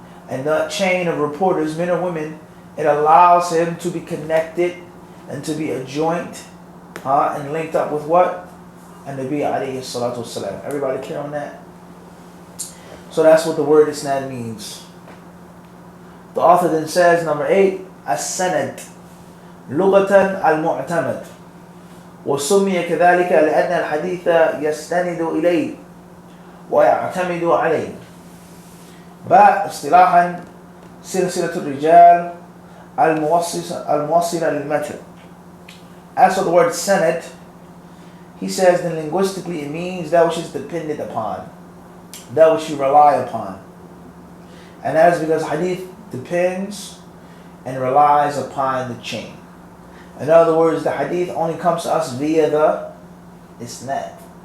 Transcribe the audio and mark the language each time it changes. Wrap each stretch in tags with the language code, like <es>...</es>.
<en>And that chain of reporters, men or women, it allows him to be connected and to be a joint and linked up with what? And Nabi alayhi salatu wasalam. Everybody clear on that? So that's what the word isnad means. The author then says, number 8,</en> <ar>as-sanad, لغة المعتمد, وسمي كذلك لأن الحديث يستند إليه ويعتمد عليه. باء اصطلاحا سلسلة الرجال الموصلة للمتن.</ar> <en>As for the word sanad, he says that linguistically it means that which is dependent upon, that which you rely upon. And that is because hadith depends and relies upon the chain. In other words, the hadith only comes to us via the isnad.</en>